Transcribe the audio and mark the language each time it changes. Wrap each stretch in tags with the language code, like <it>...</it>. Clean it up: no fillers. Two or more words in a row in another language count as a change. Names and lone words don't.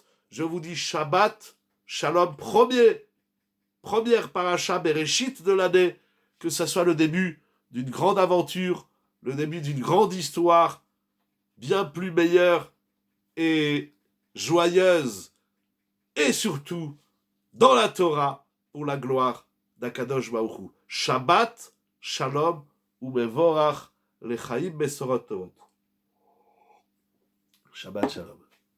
<fr>Je vous dis</fr> <he>שבת, שלום,</he> <fr>première paracha Bereshit de l'année, que ce soit le début d'une grande aventure, le début d'une grande histoire, bien plus meilleure et joyeuse, et surtout dans la Torah, pour la gloire d'Akadosh Baruch Hu.</fr> <he>שבת, שלום, ומבורך, לחיים בשורות טובות. שבת שלום.</he>